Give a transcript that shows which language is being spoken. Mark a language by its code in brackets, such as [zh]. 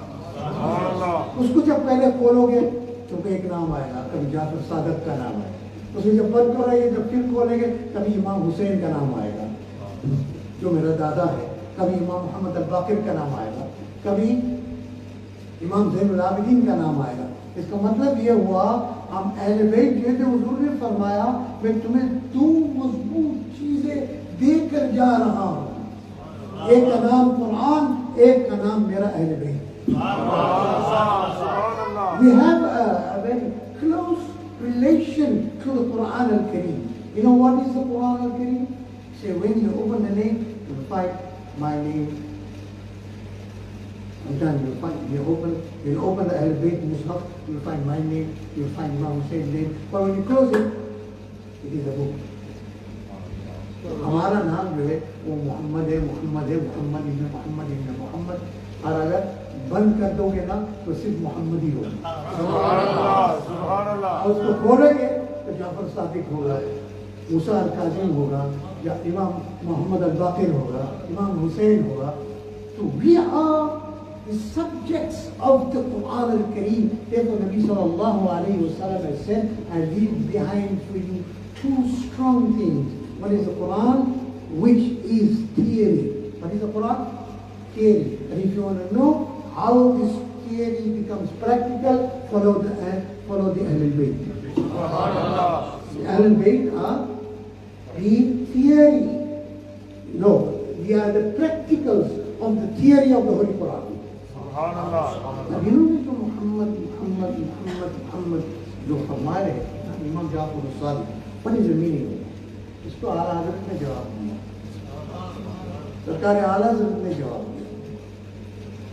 [hi] उसको जब पहले खोलोगे तो एक नाम आएगा, कभी जाफर सादक का नाम आएगा, उसे जब बंद करोगे, जब फिर खोलेंगे कभी इमाम हुसैन का नाम आएगा जो मेरा दादा है, कभी इमाम मोहम्मद अल बाकिर का नाम आएगा, कभी इमाम ज़ैनुल आबिदीन का नाम आएगा। इसका मतलब ये हुआ, हम अहले बैत जैसे हुजूर ने फरमाया, मैं तुम्हें दो मजबूत चीजें देकर जा रहा हूँ, एक का नाम कुरान, एक का नाम मेरा अहले बैत। [en] We have a very close relation to the Quran al-Kareem. You know what is the Quran al-Kareem? Say when you open the name, you'll find my name. Sometimes you'll open the Ahl-Bayt Mus'haf, you'll find my name, you'll find Imam Hussein's name. But when you close it, it is a book. [hi] हमारा नाम जो है वो मोहम्मद है, मोहम्मद है, मोहम्मद इब्न मोहम्मद इब्न मोहम्मद। और अगर बंद कर दोगे ना तो सिर्फ मोहम्मद ही होगा। और उसको खोलेंगे तो जाफर सादिक होगा, मूसा अल काज़िम होगा, या इमाम मोहम्मद अल बाकिर होगा, इमाम हुसैन होगा। तो [en] we are the subjects of the Quran al-Kareem. Therefore Nabi sallallahu alayhi wa sallam has said, I leave behind for you two strong things. One is the Quran, which is theory. What is the Quran? Theory. And if you want to know how this theory becomes practical, follow the Ahlul Bayt. The Ahlul Bayt are the theory. No, they are the practicals of the theory of the Holy Quran. Now you know that Muhammad [hi] जो फरमा रहे हैं, [en] इमाम Jafar Sadiq, what is the meaning of it? [hi] इसको आला हज़रत ने जवाब दिया, सरकार आला हज़रत ने जवाब दिया।